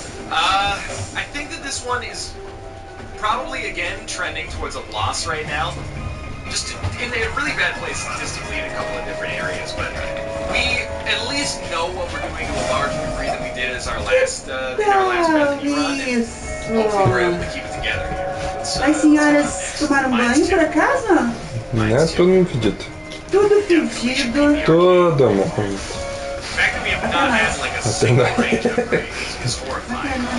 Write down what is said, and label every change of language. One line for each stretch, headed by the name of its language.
English: I think that this one is probably, again, trending towards a loss right now. Just in a really bad place statistically in a couple of different areas, but we at least know what we're doing to a large degree that we did as our last, in our last Bethany run, and hopefully we're able to keep it together here.
Portuguese: As senhoras tomaram banho por acaso? Né? Todo mundo fedido. Tudo fedido. Todo mundo.
English: The fact that we have not had like a single range upgrade is horrifying.